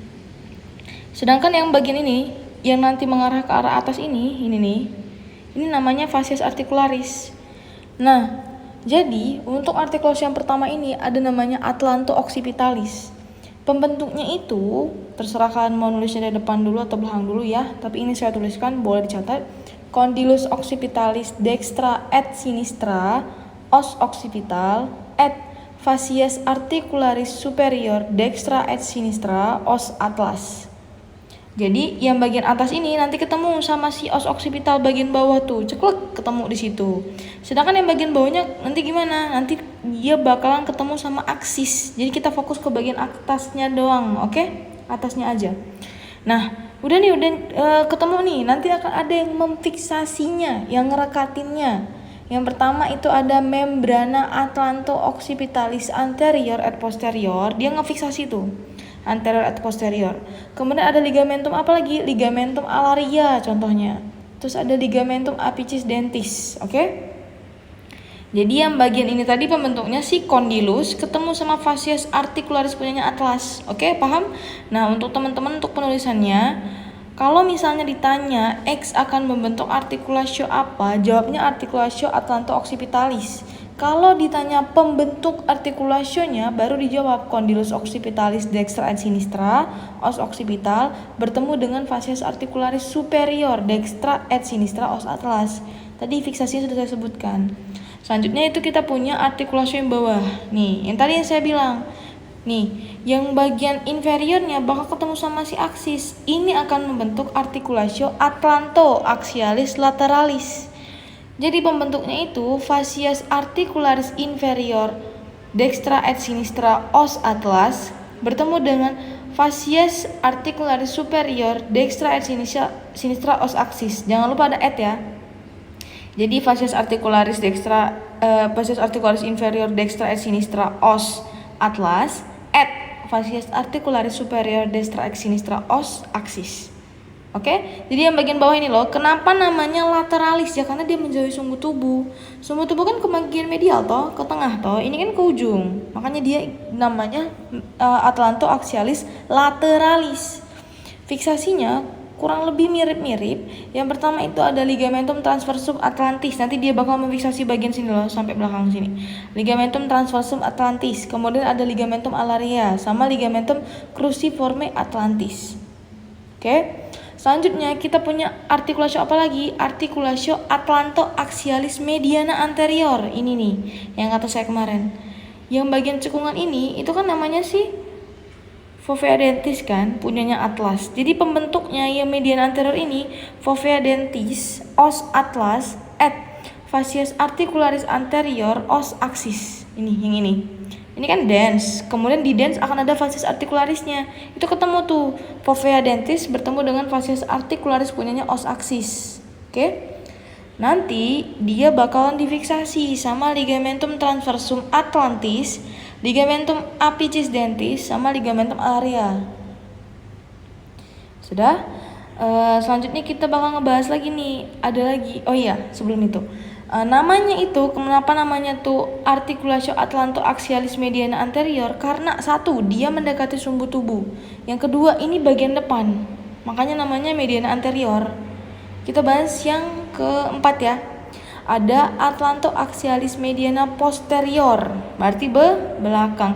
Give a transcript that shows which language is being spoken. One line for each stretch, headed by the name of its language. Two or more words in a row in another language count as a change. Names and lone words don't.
Indonesian: Sedangkan yang bagian ini yang nanti mengarah ke arah atas ini nih. Ini namanya
Latin: fascias articularis.
Indonesian: Nah, jadi untuk artikulatio yang pertama ini ada namanya atlanto-occipitalis. Pembentuknya itu terserah kalian mau nulisnya dari depan dulu atau belakang dulu ya. Tapi ini saya tuliskan, boleh dicatat.
Latin: Condylus occipitalis dextra et sinistra os occipital et fascias articularis superior dextra et sinistra os atlas.
Indonesian: Jadi yang bagian atas ini nanti ketemu sama si os occipital bagian bawah tuh, ceklek ketemu di situ. Sedangkan yang bagian bawahnya nanti gimana? Nanti dia bakalan ketemu sama aksis. Jadi kita fokus ke bagian atasnya doang, oke? Atasnya aja. Nah, udah ketemu nih. Nanti akan ada yang memfiksasinya, yang ngerekatinnya. Yang pertama itu ada
Latin: membrana atlanto-occipitalis anterior et posterior.
Indonesian: Dia ngefiksasi tuh
Latin: anterior et posterior.
Indonesian: Kemudian ada ligamentum apa lagi?
Latin: Ligamentum alaria
Indonesian: contohnya. Terus ada
Latin: ligamentum apicis dentis,
Indonesian: oke? Jadi yang bagian ini tadi pembentuknya si condylus ketemu sama
Latin: fascias articularis
Indonesian: punyanya atlas. Oke, paham? Nah, untuk teman-teman untuk penulisannya, kalau misalnya ditanya X akan membentuk artikulatio apa, jawabnya
Latin: artikulatio atlanto-occipitalis.
Indonesian: Kalau ditanya pembentuk artikulasionya, baru dijawab
Latin: condylus occipitalis dextra et sinistra os occipital
Indonesian: bertemu dengan
Latin: fascias articularis superior dextra et sinistra os atlas.
Indonesian: Tadi fiksasinya sudah saya sebutkan. Selanjutnya itu kita punya artikulatio yang bawah. Nih, yang tadi yang saya bilang. Nih, yang bagian inferiornya bakal ketemu sama si aksis. Ini akan membentuk
Latin: artikulatio atlanto-axialis lateralis.
Indonesian: Jadi pembentuknya itu
Latin: fascias articularis inferior dextra et sinistra os atlas
Indonesian: bertemu dengan
Latin: fascias articularis superior dextra et sinistra os axis.
Indonesian: Jangan lupa ada et ya.
Latin: Jadi fascias articularis inferior dextra et sinistra os atlas et fascias articularis superior dextra et sinistra os axis.
Indonesian: Oke, jadi yang bagian bawah ini loh, kenapa namanya lateralis ya? Karena dia menjauhi sumbu tubuh. Sumbu tubuh kan ke bagian medial toh, ke tengah toh. Ini kan ke ujung. Makanya dia namanya
Latin: atlanto-axialis lateralis.
Indonesian: Fiksasinya kurang lebih mirip-mirip. Yang pertama itu ada
Latin: ligamentum transversum atlantis.
Indonesian: Nanti dia bakal memfiksasi bagian sini loh, sampai belakang sini.
Latin: Ligamentum transversum atlantis.
Indonesian: Kemudian ada
Latin: ligamentum alaria sama ligamentum cruciforme atlantis.
Indonesian: Oke. Selanjutnya kita punya artikulatio apa lagi?
Latin: Artikulatio atlanto-axialis mediana anterior.
Indonesian: Ini nih, yang kata saya kemarin. Yang bagian cekungan ini, itu kan namanya sih
Latin: fovea dentis
Indonesian: kan, punyanya atlas. Jadi pembentuknya yang
Latin: mediana anterior
Indonesian: ini,
Latin: fovea dentis, os atlas, et fascias articularis anterior, os axis.
Indonesian: Ini, yang ini. Ini kan dens, kemudian di dens akan ada fascias articularisnya. Itu ketemu tuh,
Latin: fovea dentis
Indonesian: bertemu dengan
Latin: fascias articularis
Indonesian: punyanya
Latin: os axis.
Indonesian: Oke? Nanti dia bakalan difiksasi sama
Latin: ligamentum transversum atlantis, ligamentum apicis dentis, sama ligamentum alaria.
Indonesian: Sudah? Selanjutnya kita bakal ngebahas lagi nih. Ada lagi. Oh iya, sebelum itu. Namanya itu, kenapa namanya tuh
Latin: artikulatio atlanto-axialis mediana anterior?
Indonesian: Karena satu, dia mendekati sumbu tubuh. Yang kedua, ini bagian depan. Makanya namanya
Latin: mediana anterior.
Indonesian: Kita bahas yang keempat ya. Ada
Latin: atlanto-axialis mediana posterior.
Indonesian: Berarti belakang.